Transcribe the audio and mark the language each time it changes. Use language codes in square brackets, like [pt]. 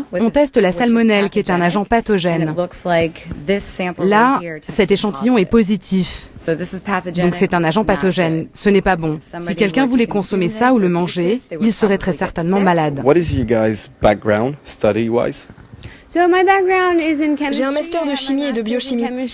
[fr] teste la salmonelle, qui est un agent pathogène. Là, cet échantillon est positif. Donc c'est un agent pathogène. Ce n'est pas bon. Si quelqu'un voulait consommer ça ou le manger, il serait très certainement malade. [en] What is your guys' background, study-wise? [fr] J'ai un master de chimie et de biochimie.